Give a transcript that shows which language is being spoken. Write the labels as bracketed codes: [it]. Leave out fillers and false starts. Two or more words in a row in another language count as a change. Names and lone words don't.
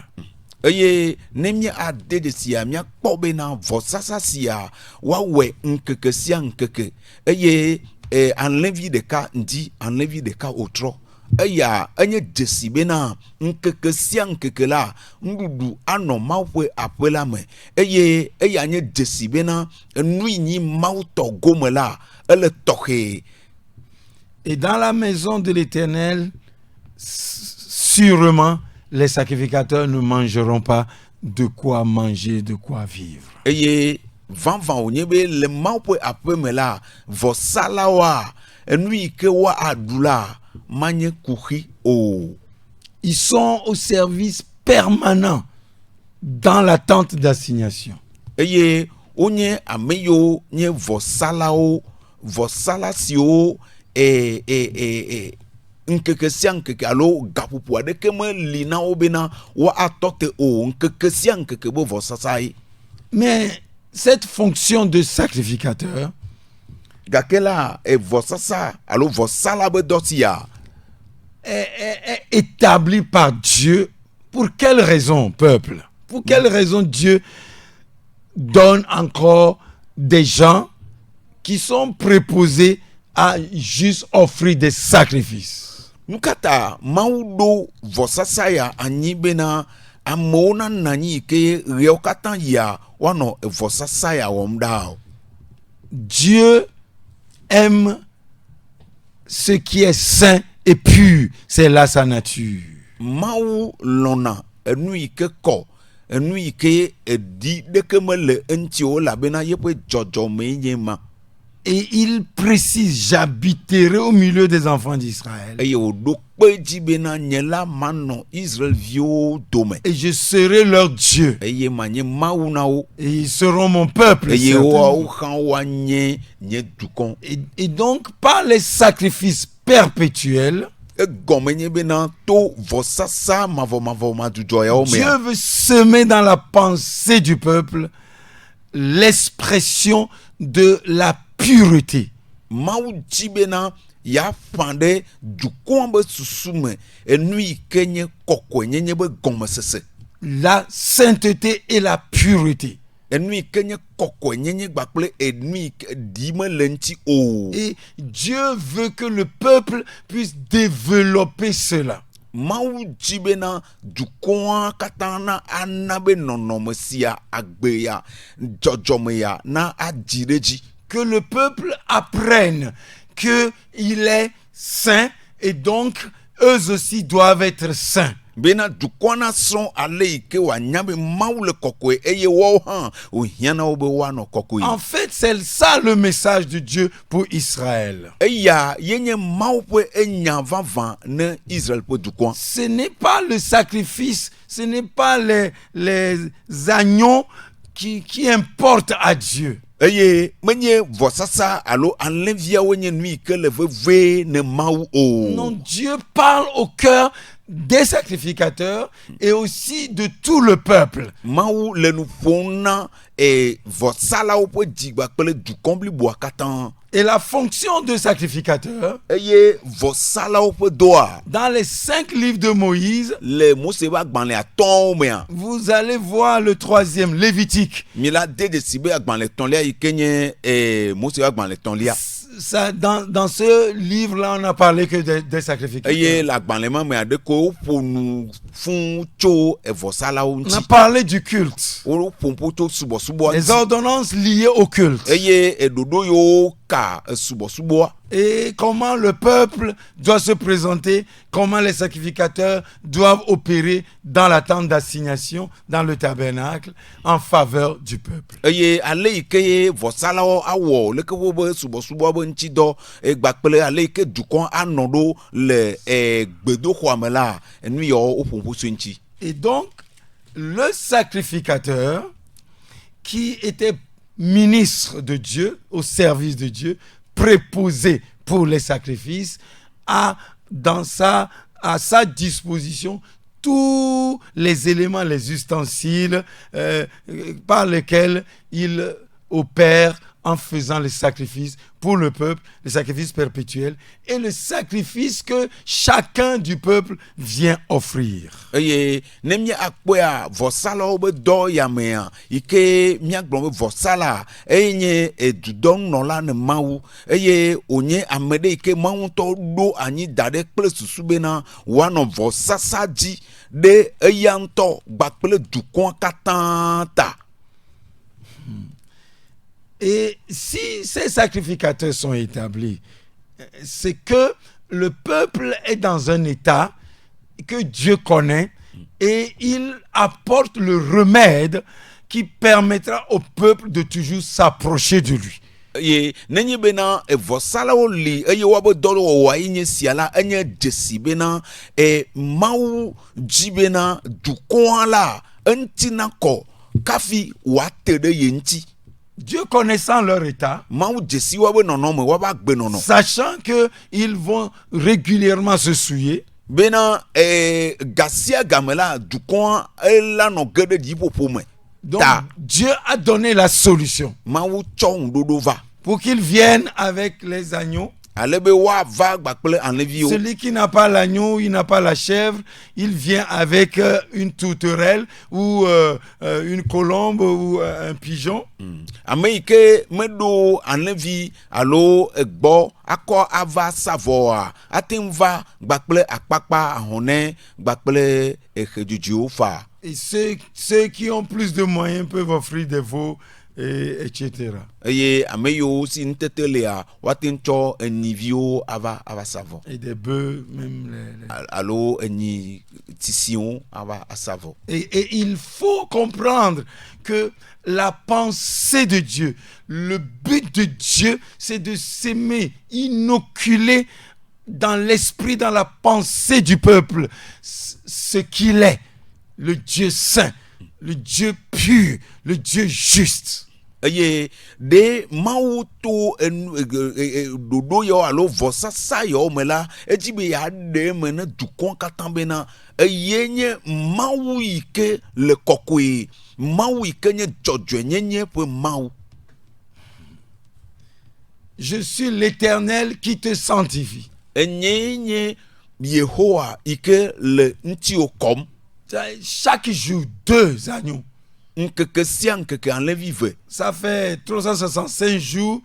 [ee] Eye ne mia ade de sia mia kpɔ bena vɔsasa sia wawɛ nkeke sia nkeke eye enlevi ɖeka ŋdi enlevi ɖeka wotrɔ eya enye dzesi bena nkeke sia nkeke la nuɖuɖu anɔ Mawu ƒe aƒe la me eye eya nye dzesi bena enu yi nyi Mawu tɔ gome la ele tɔxɛ. [fr] Et dans la maison de l'Éternel, sûrement les sacrificateurs ne mangeront pas de quoi manger, de quoi vivre. [ee] Eye vanvan onye be le Mawu ƒe aƒe me la vɔsalawoa enu yi ke wa aɖu la manye kuxi o. [fr] Ils sont au service permanent dans la tente d'assignation. [ee] Eye wonye ame yiwo nye vɔsalawo vɔsala siwo nkeke sia nkeke alo gaƒoƒo aɖeke meli na wo bena wa atɔ te o nkeke sia nkeke be vɔsasa ye. [fr] Mais cette fonction de sacrificateur [ee] gake la vɔsasa alo vɔsala be dɔ si ya [fr] est établi par Dieu. Pour quelle raison, peuple? Pour quelle raison Dieu donne encore des gens qui sont préposés à juste offrir des sacrifices? [ee] nukata mawu do vɔsasa ya anyi bena amewo na nanyi ke ɣewo katã ya woanɔ vɔsasa ya wɔm ɖa o. [fr] Dieu aime ce qui est saint et pur, c'est là sa nature. [ee] Mawu lɔna enu yi ke kɔ enu yi ke edi ɖeke mele eŋuti o elabena yeƒe dzɔdzɔme nye ma. [fr] Et il précise, j'habiterai au milieu des enfants d'Israël. [ee] Eye wòɖo kpe dzi bena nye la manɔ Israelviwo dome. [fr] Et je serai leur Dieu. [ee] Eye manye Mawu na wo. [fr] Et ils seront mon peuple. [ee] Eye certainement. woawo hã woanye nye dukɔ. Et donc, par les sacrifices perpétuels, Egɔme nye bena to vɔsasa mavɔmavɔ madzudzɔ yawo Dieu mea. [fr] veut semer dans la pensée du peuple l'expression de la pureté. [ee] Mawu dzi bena ya ƒã ɖe dukɔa be susu me enu yi ke nye kɔkɔe nyenye be gɔmesese. [fr] La sainteté et la pureté. [ee] Enu yi ke nye kɔkɔe nyenye gbakple enu yi ke ɖi mele ŋuti o. [fr] Et Dieu veut que le peuple puisse développer cela. [ee] Mawu dzi bena dukɔa katã na ana be nɔnɔme sia agbe ya dzɔdzɔme ya na adzi ɖe dzi. [fr] Que le peuple apprenne qu'il est saint et donc eux aussi doivent être saints. [ee] Bena dukɔa na srɔ̃ ale yi ke wòanya be Mawu le kɔkɔe eye woawo hã wòhiã na wo be woanɔ kɔkɔe. [fr] En fait, c'est ça le message de Dieu pour Israël. [ee] Eya yenye Mawu ƒe enya vavã ne Israël ƒe dukɔa. [fr] Ce n'est pas le sacrifice, ce n'est pas les agneaux qui importent à Dieu. [ee] Eye menye vɔsasa alo alẽviawo nye nu yi ke le vevie ne Mawu o. [fr] Non, Dieu parle au cœur des sacrificateurs et aussi de tout le peuple. [ee] Mawu le nu ƒom na vɔsalawo ƒe dzigba kple dukɔ bliboa katã. [fr] Et la fonction de sacrificateur, [ee] Eye vɔsalawo ƒe dɔa [fr] dans les 5 livres de Moïse, [ee] le Mose ƒe agbalẽ atɔ̃wo mea. [fr] vous allez voir le 3e, Lévitique. [ee] Mi la de dzesi be agbalẽ tɔ̃lia yi ke nye Mose ƒe agbalẽ tɔ̃lia. [fr] Ça, dans ce livre-là, on n'a parlé que des sacrificateurs. [ee] Eye le agbalẽ ma mea ɖe ko woƒo nu fũu tso vɔsalawo [fr] On a [ee] ŋuti. [fr] parlé du culte, [ee] Wo ƒo tso subɔsubɔa les ŋuti. [fr] ordonnances liées au culte. [ee] Eye ɖoɖo yiwo ka subɔsubɔa. [fr] Et comment le peuple doit se présenter, comment les sacrificateurs doivent opérer dans la tente d'assignation, dans le tabernacle, en faveur du peuple. [ee] Eye ale yi ke vɔsalawo awɔ leke wobe subɔsubɔa be ŋutidɔ gbakple ale yi ke dukɔ anɔ ɖo le gbedoxɔa me la enu yawo woƒoƒo tso ŋuti. [fr] Et donc, le sacrificateur qui était ministre de Dieu, au service de Dieu, préposé pour les sacrifices, a à sa disposition tous les éléments, les ustensiles par lesquels il opère en faisant les sacrifices pour le peuple, les sacrifices perpétuels et le sacrifice que chacun du peuple vient offrir. [ee] Eye ne akpɔa vɔsalawo be dɔ ya mea yi ke míagblɔ be vɔsala eye nye dudɔnunɔla ne Mawu eye wònye ame ɖe yi ke Mawu ŋutɔ ɖo anyi da ɖe kple susu bena wòanɔ vɔsasa dzi ɖe eya ŋutɔ gbakple dukɔa katã ta. [fr] Et si ces sacrificateurs sont établis, c'est que le peuple est dans un état que Dieu connaît et il apporte le remède qui permettra au peuple de toujours s'approcher de lui. [ee] Ye nenye bena vɔsalawo li eye woabe dɔwɔwɔa yi nye sia la enye dzesi bena Mawu dzi bena dukɔa la eŋuti nakɔ kafi wòate ɖe ye ŋuti. [fr] Dieu connaissant leur état, [ee] Mawu dzesi woabe nɔnɔme woabe agbenɔnɔ. [fr] sachant qu'ils vont régulièrement se souiller, [ee] Bena gasia game la dukɔa ela nɔ ge ɖe dziƒoƒo me. donc Ta [fr] Dieu a donné la solution [ee] Mawu tsɔ ŋuɖoɖo va. [fr] pour qu'ils viennent avec les agneaux. [ee] ale be woava gba kple alẽviwo. [fr] Celui qui n'a pas l'agneau, il n'a pas la chèvre, il vient avec une tourterelle ou une colombe ou un pigeon. [ee] Ame yi ke meɖo alẽvi alo egbɔ akɔ ava sa vɔa ate ŋu va gba kple akpakpa ahɔnɛ gba kple exedzudziwo fa. [fr] Et ceux qui ont plus de moyens peuvent offrir des veaux, etc. [ee] Eye ame yiwo si nutete lia woate ŋu tsɔ enyiviwo ava sa vɔ [fr] Et des bœufs, même [ee] alo enyi tisiwo ava asa vɔ. [fr] Et il faut comprendre que la pensée de Dieu, le but de Dieu, c'est de s'aimer, inoculer dans l'esprit, dans la pensée du peuple, ce qu'il est, le Dieu saint, le Dieu pur, le Dieu juste. [ee] Eye de mawu to ɖoɖo yawo alo vɔsasa yawo me la edzi be yeaɖe eme ne dukɔ katã bena eye nye mawu yi ke le kɔkɔe, mawu yi ke nye dzɔdzɔenyenye ƒe mawu. [fr] Je suis l'Éternel qui te sanctifie. [ee] Enye nye Yehowa yi ke le ŋutiwo kɔm. [fr] Chaque jour, 2 agneaux. [ee] Nkeke sia nkeke alẽvi ve. [fr] Ça fait 365 jours.